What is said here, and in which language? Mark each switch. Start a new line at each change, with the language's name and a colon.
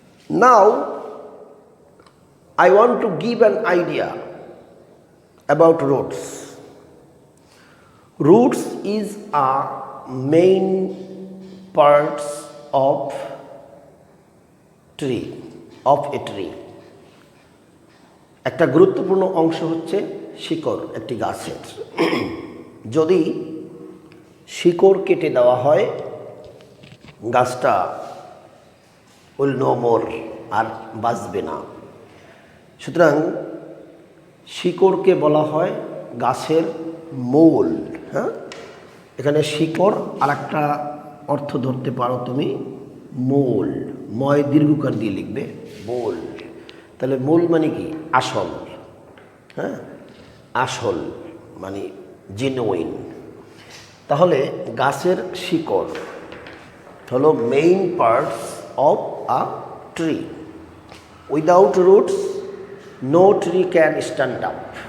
English: Now, I want to give an idea about roots. Roots is a main parts of tree, of a tree.
Bangla: একটা গুরুত্বপূর্ণ অংশ হচ্ছে শিকড় একটি গাছের। যদি শিকড় কেটে দেওয়া হয় গাছটা
English: will no more,
Bangla: আর বাঁচবে না। সুতরাং শিকড়কে বলা হয় গাছের মূল। হ্যাঁ, এখানে শিকড় আর একটা অর্থ ধরতে পারো তুমি, মূল, ময় দীর্ঘকার দিয়ে লিখবে, মূল। তাহলে মূল মানে কি আসল, হ্যাঁ, আসল মানে জেনুইন। তাহলে গাছের শিকড় হলো main parts
English: of a tree. Without roots, no tree can stand up.